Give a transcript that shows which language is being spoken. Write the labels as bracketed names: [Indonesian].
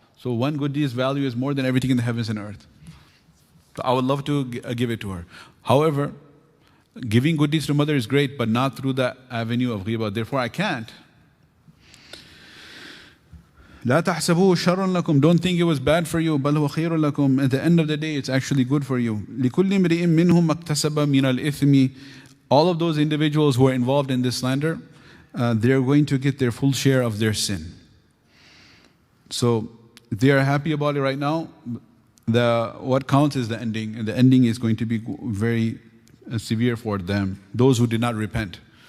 [English] So one good deed's value is more than everything in the heavens and earth. So I would love to give it to her. However, giving good deeds to mother is great, but not through the avenue of ghiba. Therefore, I can't. [Arabic] لا تحسبوه شرا لكم. [English] Don't think it was bad for you. [Arabic] بل هو خير لكم. [English] At the end of the day, it's actually good for you. [Arabic] لكل امرئ منهم اكتسب من الإثم. [English] All of those individuals who are involved in this slander, they're going to get their full share of their sin. So they are happy about it right now. What counts is the ending, and the ending is going to be very severe for them, those who did not repent.